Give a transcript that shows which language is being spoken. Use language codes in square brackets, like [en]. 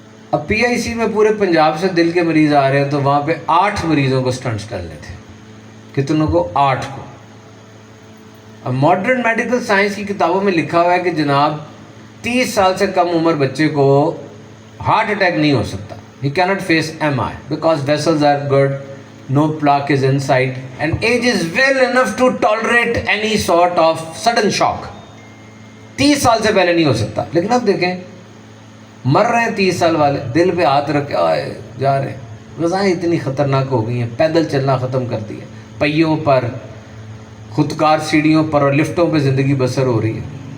[ur] اب پی آئی سی میں پورے پنجاب سے دل کے مریض آ رہے ہیں، تو وہاں پہ 8 مریضوں کو سٹنٹس ڈالنے تھے. کتنوں کو؟ 8 کو. اب ماڈرن میڈیکل سائنس کی کتابوں میں لکھا ہوا ہے کہ جناب 30 سال سے کم عمر بچے کو ہارٹ اٹیک نہیں ہو سکتا. [en] He cannot face MI because vessels are good, no plaque is inside, and age is well enough to tolerate any sort of sudden shock. [ur] 30 سال سے پہلے نہیں ہو سکتا. لیکن اب دیکھیں مر رہے ہیں 30 سال والے, دل پہ ہاتھ رکھ کے آئے جا رہے ہیں. غذائیں اتنی خطرناک ہو گئی ہیں, پیدل چلنا ختم کر دیا, پہیوں پر, خودکار سیڑھیوں پر اور لفٹوں پہ زندگی بسر ہو رہی ہے.